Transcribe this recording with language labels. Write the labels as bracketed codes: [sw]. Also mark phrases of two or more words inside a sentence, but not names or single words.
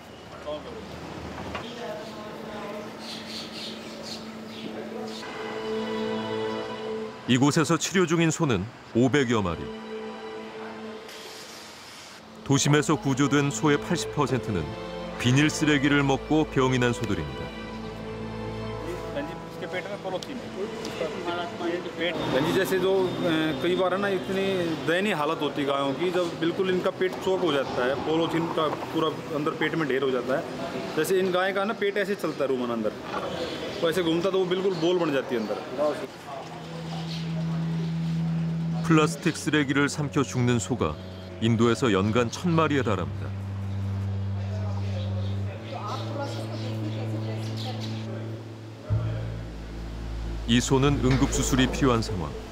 [ko] 이곳에서 치료 중인 소는 500여 마리. 도심에서 구조된 소의 80%는 비닐 쓰레기를 먹고 병이 난 소들입니다. [hi] जैसे जो कई बार है ना इतनी दयनीय हालत होती है गायों की, जब बिल्कुल इनका पेट चौक हो जाता है, पॉलीथीन का पूरा अंदर पेट में ढेर हो जाता है। जैसे इन गाय का ना पेट ऐसे चलता है रूमन अंदर, तो ऐसे घूमता तो वो बिल्कुल बोल बन जाती है अंदर। [ko] 플라스틱 쓰레기를 삼켜 죽는 소가 인도에서 연간 1,000마리에 달합니다. 이 소는 응급수술이 필요한 상황.